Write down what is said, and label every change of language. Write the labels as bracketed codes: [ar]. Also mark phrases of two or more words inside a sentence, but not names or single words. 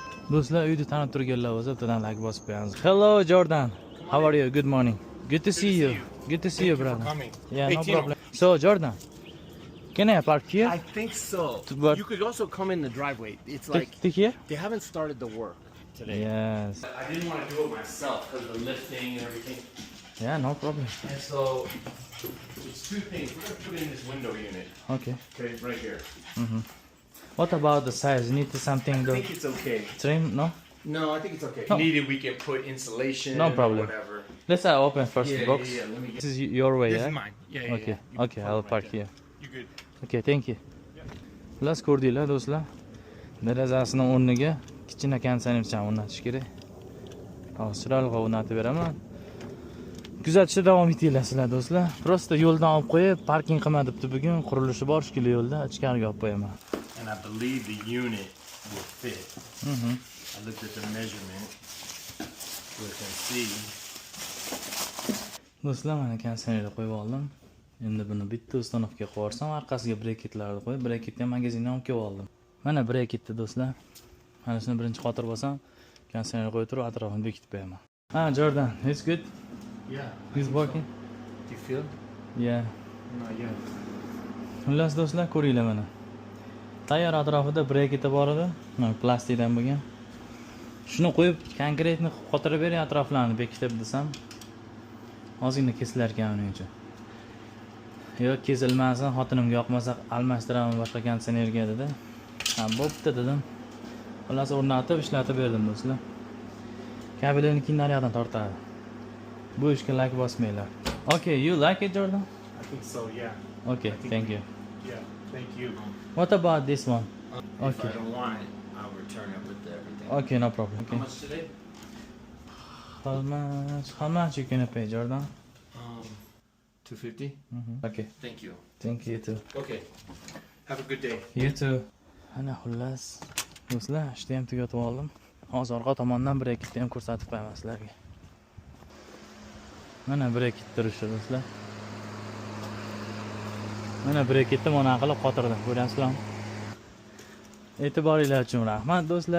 [uz] Do'stlar, uyda tanib turganlar bo'lsa, bittadan like bosib qo'yamiz. [en] Hello Jordan. How are you? Good morning. Good to see you. Good to see you, brother. Yeah, no problem. So Jordan, can I park here? I think so. But You could also come in the driveway. It's like Take here? they haven't started the work today. Yes. I didn't want to do it myself because of the lifting and everything. Yeah, no problem. And so it's two things. We're gonna put in this window unit. Okay. Okay, right here. What about the size? You need something I to think it's okay. trim? No? No, I think it's okay. No. If needed, we can put insulation. No or problem. whatever. Let's open first the box. Let me get. This is your way, This yeah? is mine. Yeah. Okay. You can Okay, put I'll it park right there. here. You good? Okay, thank you. [uz] Xullas ko'rdinglar do'stlar. Derazasining o'rniga kichkina konditsionerchani o'rnatish kerak. Hozir chiroyli o'rnatib beraman. Kuzatishda davom etinglar sizlar do'stlar. Prosta yo'ldan olib qo'yib, parking qilma debdi bugun. Qurilishi bor shekilli yo'lda, ichkariga olib qo'yaman. [en] And I believe the unit will fit. I looked at the measurement. So you can see. [uz] Do'stlar, mana konditsionerni qo'yib oldim. Endi buni bitta uстановkaga qo'yib yuborsam, orqasiga breketlarni qo'yib, breketni ham magazindan olib kelib oldim. Mana breketni do'stlar. Mana shuni birinchi xotir bo'lsam, konditsionerni qo'yib turib, atrofini bekitib qo'yaman. [en] Jordan, it's good. Yeah. He's working. Do you feel? Yeah. Not yet. [uz] Xullas do'stlar, ko'ringlar mana. Tayyor atrofida breketi bor edi. Mana plastikdan bo'lgan. Shuni qo'yib, konkretni xotirib bering atroflarini bekitib desam, ozgina kesilar ekan uning uchun. Yo'q, kesilmasin, xotinimga yoqmasa almashtiraman boshqa konditsionerga dedi. Ha, bo'pti dedim. Xullas o'rnatib, ishlatib berdim do'stlar. Kabelini keyin naryoqdan tortadi. Bu ishga like bosmanglar. [en] Okay, you like it, Jordan? I think so. Yeah. Okay, thank you. Yeah. Thank you. What about this one? If Okay. I don't want it, I'll return it with everything. Okay, no problem. How Okay. much today? How much you gonna pay, Jordan? 250. Okay, Thank you. thank you too. Okay. Have a good day. You too. [uz] Ana xullas, do'stlar, ishni ham tugatib oldim. Hozir orqa tomondan breketni ham ko'rsatib qo'yaman sizlarga. Mana breket turishi do'stlar. Mana breketni mana qilib qotirdim, ko'ryapsizlarmi? E'tiboringlar uchun rahmat do'stlar.